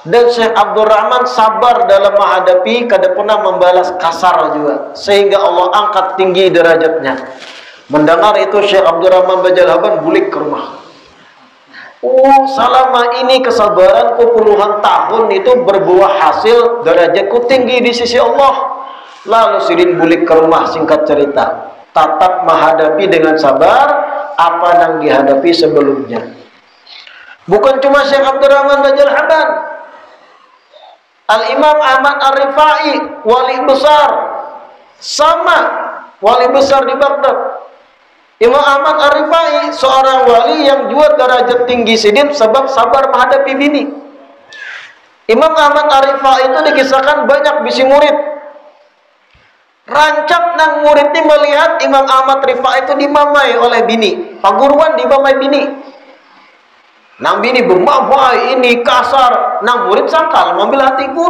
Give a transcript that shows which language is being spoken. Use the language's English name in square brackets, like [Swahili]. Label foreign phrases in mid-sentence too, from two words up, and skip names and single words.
[Banjar] Dan Syekh Abdurrahman sabar dalam menghadapi, kada pernah membalas kasar juga, sehingga Allah angkat tinggi derajatnya. Mendengar itu Syekh Abdurrahman Bajalhaban bulik ke rumah. [Indonesian] Oh, selama ini kesabaranku puluhan tahun itu berbuah hasil, derajatku tinggi di sisi Allah. [Banjar] Lalu Sidin bulik ke rumah, singkat cerita, tatap menghadapi dengan sabar apa yang dihadapi sebelumnya. [Indonesian] Bukan cuma Syekh Abdurrahman Bajalhaban, Al-Imam Ahmad Ar-Rifai, wali besar, sama wali besar di Baghdad. [Banjar] Imam Ahmad Ar-Rifai seorang wali yang juga derajat tinggi Sidin sebab sabar menghadapi bini. Imam Ahmad Ar-Rifai itu dikisahkan banyak bisi murid. Rancak nang murid ini melihat Imam Ahmad Rifai itu dimamai oleh bini, paguruan dimamai bini. Nang bini bermamai ini kasar, nang murid sangkal mengambil hati guru.